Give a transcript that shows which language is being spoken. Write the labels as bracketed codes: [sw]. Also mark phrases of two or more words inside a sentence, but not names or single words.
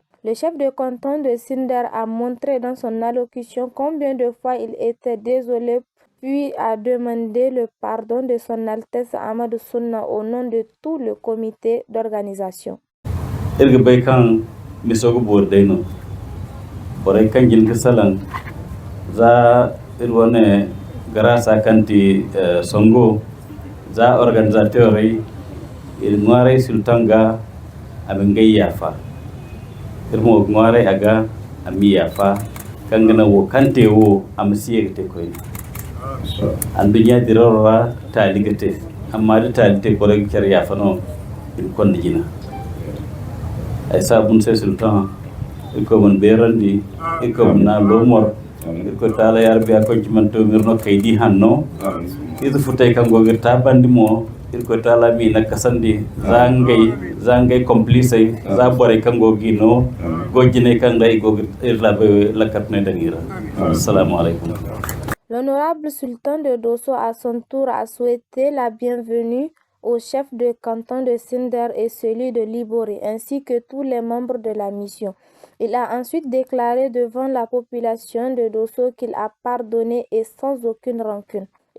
[fr] Le chef de canton de Sinder a montré dans son allocution combien de fois il était désolé, puis a demandé le pardon de son Altesse Ahmad Sunna au nom de tout le comité d'organisation. [dje] za organisateur il ngware sultanga abengay yafa irmo ngware aga ami yafa kangana wo kante wo amsiyete koy andunya dirora taligate amma da talite ko rek cer yafa no il kon dina ay sabun se sultan ko mon berandi ko na lomor ko tala yarbi ko jimanto mirno kaydi hanno itu futay kango girta bandi mo ko tala mi nakasandi zangay complice za bore kango gino gojine kangay go irlabe lakatne dangira. [ar] السلام عليكم. [fr] L'honorable sultan de Dosso à son tour a souhaité la bienvenue au chef de canton de Sinder et celui de Liboré, ainsi que tous les membres de la mission. Il a ensuite déclaré devant la population de Dosso qu'il a pardonné et sans aucune rancune.